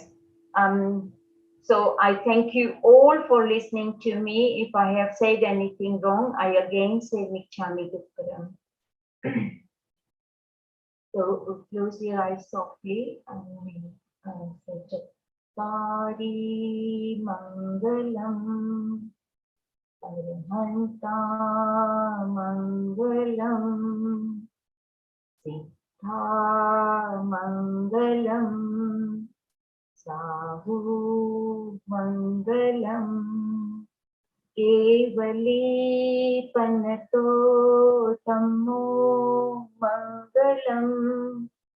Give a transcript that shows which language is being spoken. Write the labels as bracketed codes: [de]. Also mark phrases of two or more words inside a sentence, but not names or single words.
[en] So I thank you all for listening to me. If I have said anything wrong, I again say [pra] Michami Dukkaram. [en] So close your eyes softly and we say [pra] Chattari Mangalam Arihanta Mangalam Siddha Mangalam Sahu Mangalam Kevali Panato Tammo Mangalam